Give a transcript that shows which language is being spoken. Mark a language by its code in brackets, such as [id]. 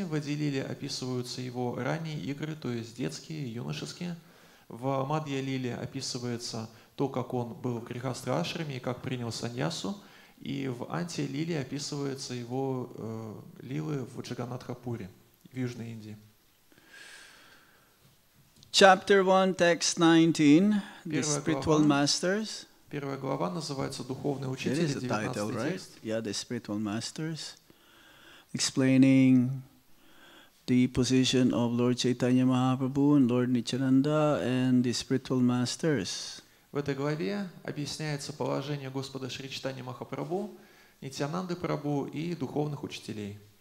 [ru] В Адилиле описываются его ранние игры, то есть детские, юношеские. В Мадья-лиле описывается то, как он был в Грихастха-ашраме и как принял саньясу. И в Анти-лиле описываются его лилы в Джаганнатха-пуре, в Южной Индии. [en] Chapter 1, text 19, the spiritual masters. [ru] Первая глава называется «Духовный учитель», 19 текст. [en] Yeah, the spiritual masters, explaining the position of Lord Chaitanya Mahaprabhu and Lord Nityananda and the spiritual masters. [ru] В этой главе объясняется положение Господа Шри Чайтаньи Махапрабху, Нитьянанды Прабху и духовных учителей.